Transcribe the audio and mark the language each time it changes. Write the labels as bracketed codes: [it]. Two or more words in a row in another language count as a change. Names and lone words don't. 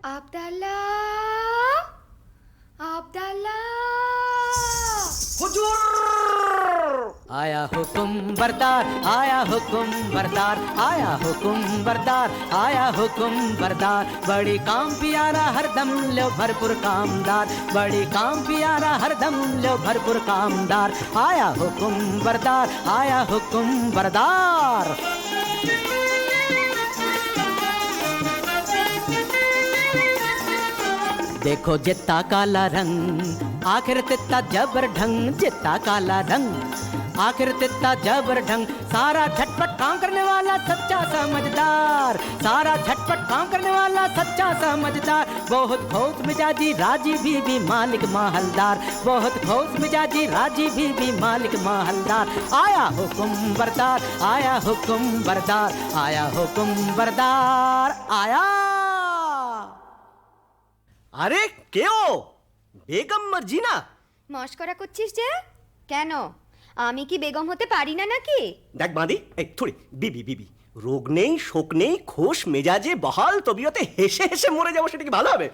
[bn] আব্দাল্লাহ, আব্দাল্লাহ। [hi] आया हुकुम बरदार, आया हुकुम बरदार, आया हुकुम बरदार, आया हुकुम बरदार। बड़ी काम पियारा हरदम लो भरपूर कामदार, बड़ी काम पियारा हरदम लो भरपूर कामदार। आया हुकुम बरदार, आया हुकुम बरदार। देखो जित्ता काला रंग, आखिर तित्ता जबर ढंग, जित्ता काला रंग, आखिर तित्ता जबर ढंग। सारा झटपट काम करने वाला सच्चा समझदार, सारा झटपट काम करने वाला सच्चा समझदार। बहुत खुश मिजाजी राजी बीबी मालिक माहलदार, बहुत खुश मिजाजी राजी बीबी मालिक माहलदार। आया हुकुम बरदार, आया हुकुम बरदार, आया हुकुम बरदार, आया। [bn] আরে কেও বেগম মার্জিনা? মস্করা করছিস যে কেন? আমি কি বেগম হতে পারি না নাকি? দেখ বাঁধি এই থুড়ি বিবি বিবি, রোগ নেই শোক নেই, খোশ মেজাজে বহাল তবিয়তে হেসে হেসে মরে যাবো, সেটা কি ভালো হবে?